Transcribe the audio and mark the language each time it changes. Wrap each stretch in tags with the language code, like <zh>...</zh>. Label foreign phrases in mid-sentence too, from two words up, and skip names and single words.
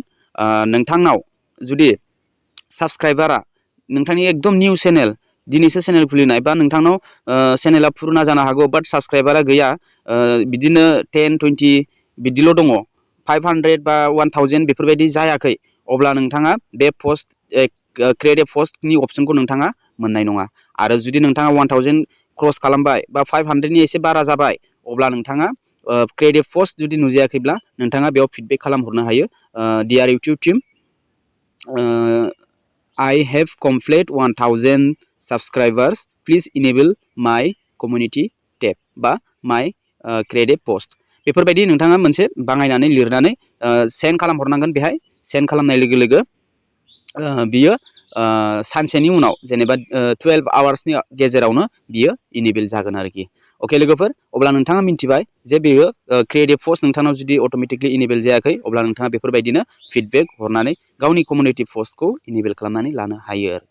<brx>नोंथांनाव जुदि साबस्क्राइबारा नोंथांनि एकदम निउ चेनेल, दिनैसो चेनेल खुलिनाय, बा नोंथांनाव चेनेला पुरुना जानो हागौ बाट साबस्क्राइबारा गैया, बिदिनो 10-20 बिदिल' दङ, 500 बा 1000 बेफोरबायदि जायाखै, अब्ला नोंथाङा बे</brx> <en>post create a</en> <brx>पोस्टनि अपसनखौ नोंथाङा मोननाय नङा। आरो जुदि नोंथाङा 1000 क्रस खालामबाय बा 500नि एसे बारा जाबाय, अब्ला नोंथाङा</brx> <en>create a post</en> <brx>जुदि नुजायाखैब्ला नोंथाङा बेयाव फिडबेक खालामहरनो हायो।</brx> <en>Dear YouTube team, I have completed 1000 subscribers, please enable my community tab बा my create a post।</en> <brx>बेफोरबायदि नोंथाङा मोनसे बाङायनानै लिरनानै सेन्ड खालामहरनांगोन। बेहाय सेन्ड खालामनाय लोगो लोगो बियो सानसेनि उनाव, जेनेबा 12 आवार्सनि गेजेरावनो बियो इनेबल जागोन आरोखि। अके लोगोफोर, अब्ला नोंथाङा मिन्थिबाय जे बेयो</brx> <en>create a post</en> <brx>नोंथांनाव जुदि</brx> <en>automatically enable</en> <brx>जायाखै, अब्ला नोंथाङा बेफोरबायदिनो फिडबेक हरनानै गावनि</brx> <en>community post</en> <brx>इनेबल खालामनानै लानो हायो आरो।</brx>